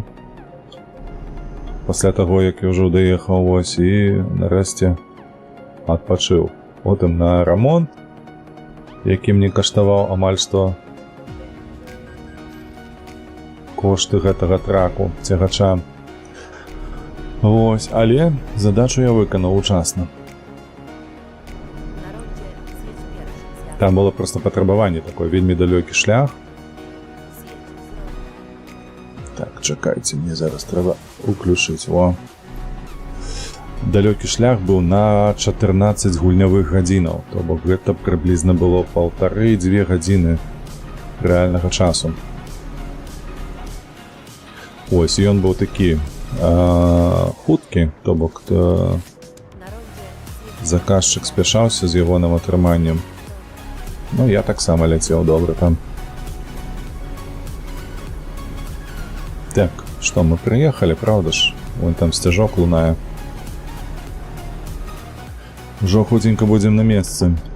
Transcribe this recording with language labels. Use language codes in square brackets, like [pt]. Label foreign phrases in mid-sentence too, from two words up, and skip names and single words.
[be] Пасля таго, як я ўжо даехаў вось і нарэшце адпачыў. Потым на рамонт, які мне каштаваў амаль што кошты гэтага траку, цягача. Вось, але задачу я выканаў учасна. [pl] Na rondzie zjedź pierwszy zjazd. [be] Там было проста патрабаванне такое, вельмі далёкі шлях. [pl] Zjedź w stronę. [be] Так, чакайце, мне зараз трэба уключыць. О. Далёкі шлях быў на 14 гульнявых гадзінаў, то бок гэта прыблізна было 1,5-2 гадзіны рэальнага часу. Ось, і ён быў такі хуткі, то бок [pl] Na rondzie zjedź [be] заказчык спяшаўся з ягоным атрыманнем. Ну, я таксама ляцеў добра там. Так, што, мы прыехалі, правда ж? Вон там сцяжок лунае. Ужо хутенька будзем на месцы.